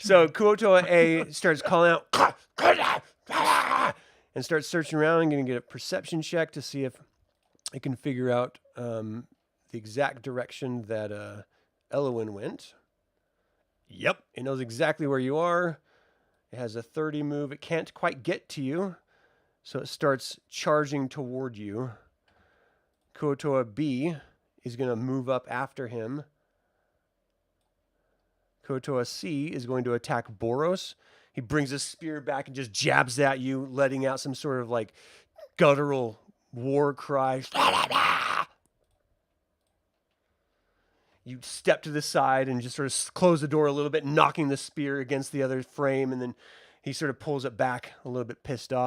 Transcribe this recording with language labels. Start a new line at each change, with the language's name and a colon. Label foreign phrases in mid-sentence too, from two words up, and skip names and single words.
English: So Kuo-toa A starts calling out and starts searching around and going to get a perception check to see if it can figure out the exact direction that Elowyn went. Yep, it knows exactly where you are. It has a 30 move. It can't quite get to you, so it starts charging toward you. Kuo-toa B is going to move up after him. Kuo-toa C is going to attack Boros. He brings his spear back and just jabs at you, letting out some sort of like guttural war cry. You step to the side and just sort of close the door a little bit, knocking the spear against the other frame, and then he sort of pulls it back a little bit pissed off.